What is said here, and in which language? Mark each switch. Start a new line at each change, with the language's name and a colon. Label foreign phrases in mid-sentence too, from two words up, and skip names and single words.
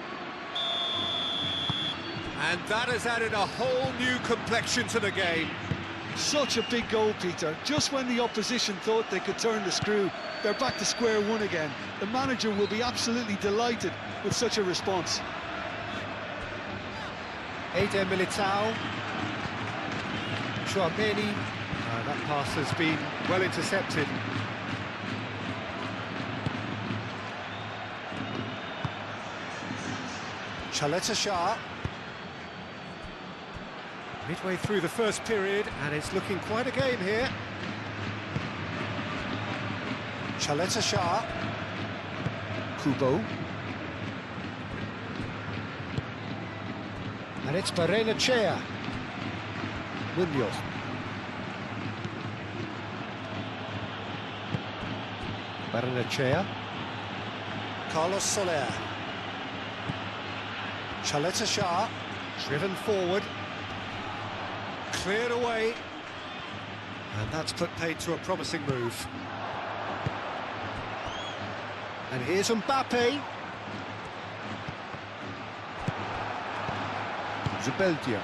English: And that has added a whole new complexion to the game. Such a big goal, Peter. Just when the opposition thought they could turn the screw, they're back to square one again. The manager will be absolutely delighted with such a response. Eder Militao. Chouameni. That pass has been well intercepted. Chaleta Shah. Midway through the first period, and it's looking quite a game here. Chaleta Shah. Kubo. And it's Barrenechea. Munoz. Barrenechea. Carlos Soler. Chaleta Shah. Driven forward. Cleared away. And that's put paid to a promising move. And here's Mbappe. Zubeldia.